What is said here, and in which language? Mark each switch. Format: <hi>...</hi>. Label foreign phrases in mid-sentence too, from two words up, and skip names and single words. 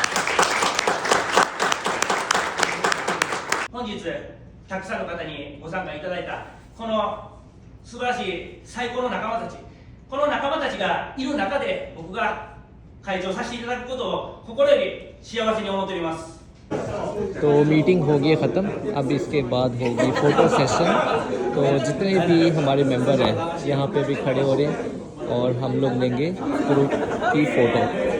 <ja>本日たくさんの方にご参加いただいたこの素晴らしい最高の仲間たち、この仲間たちがいる中で僕が会長させていただくことを心より幸せに思っております。</ja> <hi>तो मीटिंग होगी ख़त्म, अब इसके बाद होगी</hi> <en>photo session.</en> <hi>तो जितने भी हमारे मेंबर हैं यहाँ पे भी खड़े हो रहे हैं और हम लोग लेंगे ग्रुप की फ़ोटो।</hi>